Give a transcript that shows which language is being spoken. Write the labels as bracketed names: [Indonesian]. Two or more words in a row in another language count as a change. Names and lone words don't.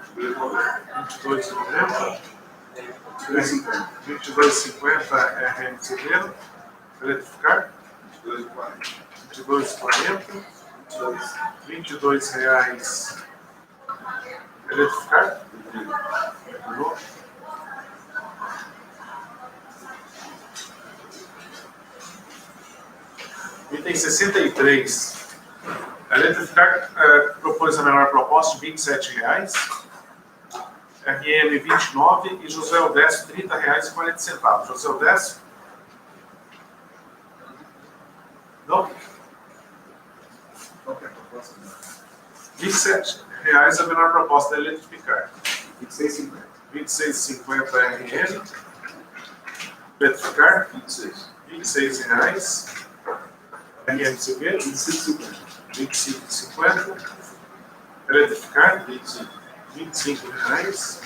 [Portuguese] 22,90. 22,90. 22,50. 22,50 RM Silveira. Eletrificar 22,40. 22,40. R$22. Eletrificar? Item 63. A Eletrificar propôs a menor proposta de R$27. RM 29 e José Odécio R$30,40. José Odécio? Não? Qual que é a proposta? R$27 a menor proposta da Eletrificar. 26,50. 26,50 RM. Eletrificar. 26. R$26. RM Silveira. 25,50. 25,50. Eletrificar. 25. R$25.